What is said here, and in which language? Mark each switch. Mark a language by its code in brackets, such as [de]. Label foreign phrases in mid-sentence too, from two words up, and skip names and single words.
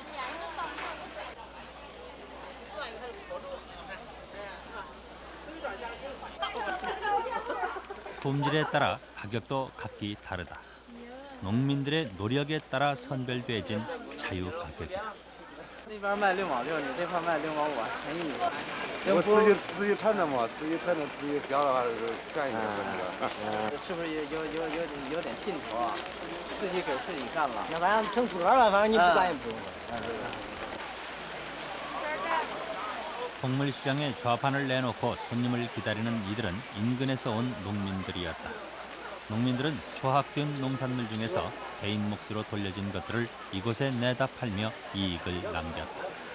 [ko] 품질에 따라 가격도 각기 다르다. 농민들의 노력에 따라 선별되어진 자유 가격이다. [zh] 那边卖6毛6，你这块卖6毛5，便宜你吧。我自己产的嘛，自己产的自己销的话是便宜的。是不是有点劲头啊？自己给自己干了。要不然成自个儿了，反正你不干也不用。 [ko] 곡물시장에 좌판을 내놓고 손님을 기다리는 이들은 인근에서 온 농민들이었다. 농민들은 수확된 농산물 중에서 개인 몫으로 돌려진 것들을 이곳에 내다 팔며 이익을 남겼다.